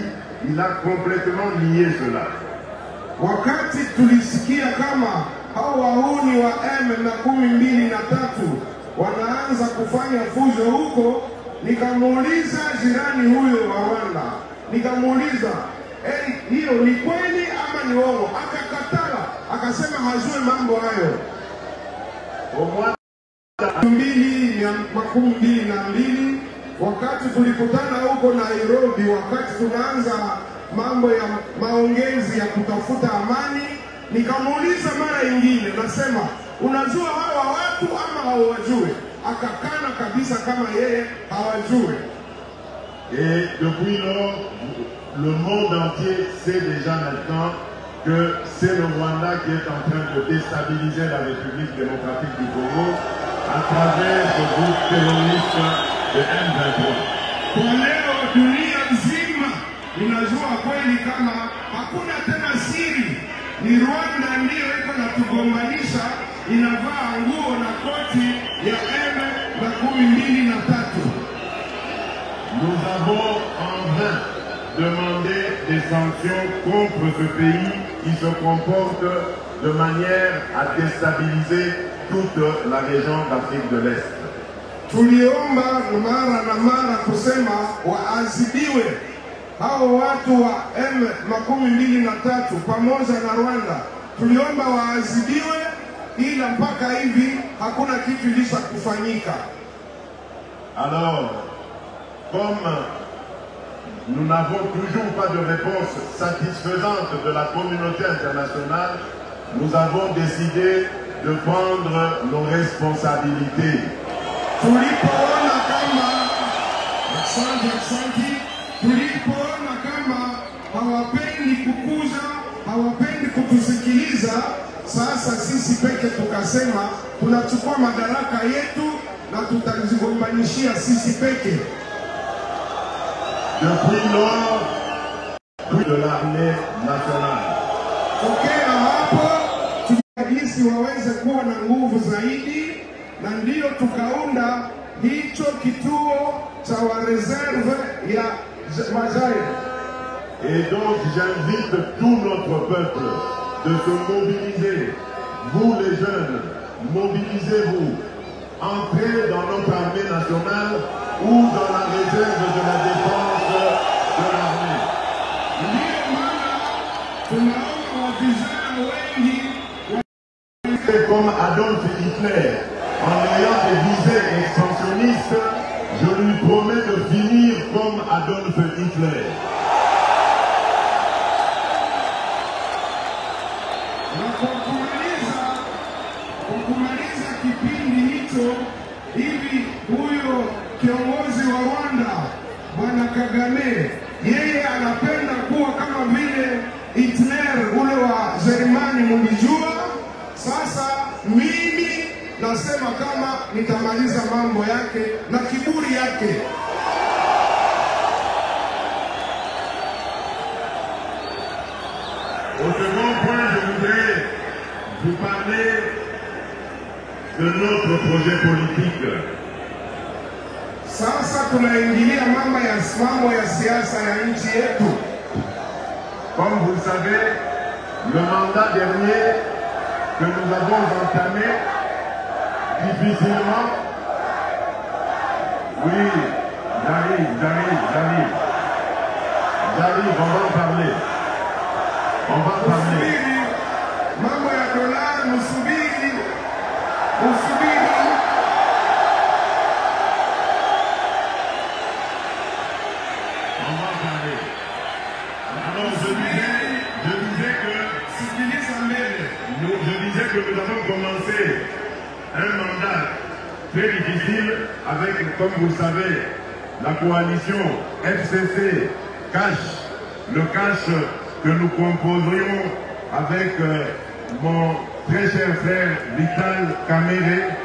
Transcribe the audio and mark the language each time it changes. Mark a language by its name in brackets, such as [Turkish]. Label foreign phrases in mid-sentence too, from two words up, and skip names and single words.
[French] Il a complètement nié cela. [Swahili] Wakati tulisikia kama hao wahuni wa M23 wanaanza kufanya fujo huko, nikamuuliza jirani huyo wa Rwanda, nikamuuliza hiyo ni kweli ama ni uongo? Akakatala, akasema hajui mambo hayo. [French] Au mois [Swahili] 2022 wakati tulikutana huko Nairobi, wakati tunaanza mambo ya maongezi ya kutafuta amani, nikamuuliza mara nyingine, nasema unajua hawa watu ama hawajui? Akakana kabisa kama yeye hawajui. [French] Et depuis lors, le monde entier sait déjà maintenant que c'est le Rwanda qui est en train de déstabiliser la République démocratique du Congo à travers ce groupe terroriste de M23. [Swahili] Kwa leo dunia nzima inajua kweli kama hakuna tena siri, ni Rwanda ndiyo iko na tugombanisha, inavaa nguo na koti ya M23. [French] Nous avons en vain demandé des sanctions contre ce pays qui se comporte de manière à déstabiliser toute la région d'Afrique de l'Est. [Swahili] Tuliomba mara na mara kusema waadhibiwe hao watu wa M23 pamoja na Rwanda. Tuliomba waadhibiwe, ila mpaka hivi hakuna kitu kilicho kufanyika. [French] Alors, comme nous n'avons toujours pas de réponse satisfaisante de la communauté internationale, nous avons décidé de prendre nos responsabilités. [Swahili] Tulipoona kama Asante. Tulipoona kama hawapendi kukuza, hawapendi kutusikiliza, sasa sisi peke tukasema tunachukua madaraka yetu na tutazigombanishia sisi peke. [French] Depuis lors, de l'armée nationale. [Swahili] Tokea hapo tunajisi waweze kuwa na nguvu zaidi, na ndio tukaunda hicho kituo cha wa reserve ya Majae. [French] Et donc j'invite tout notre peuple de se mobiliser. Vous les jeunes, mobilisez-vous. Entrez dans notre armée nationale ou dans la réserve de la défense de l'armée. Comme Adolf Hitler, en ayant des visées expansionnistes, je lui promets de finir comme Adolf Hitler. [Swahili] Kumaliza kipindi hicho, hivi huyo kiongozi wa Rwanda Bwana Kagame, yeye anapenda kuwa kama vile Hitler ule wa Jerumani, mlijua. Sasa mimi nasema kama nitamaliza mambo yake na kiburi yake. [French] Au second point, je voudrais vous parler de notre projet politique. [Swahili] Sasa tunaingilia mambo ya siasa ya nchi yetu. [French] Comme vous le savez, le mandat dernier que nous avons entamé difficilement. Oui, j'arrive, on va en parler. On va en parler. [Swahili] Mambo ya dola, musubiri. [French] On va en parler. Alors je disais que nous avons commencé un mandat très difficile avec, comme vous le savez, la coalition FCC Cash, le Cash que nous composerions avec mon très cher frère Vital Kamerhe.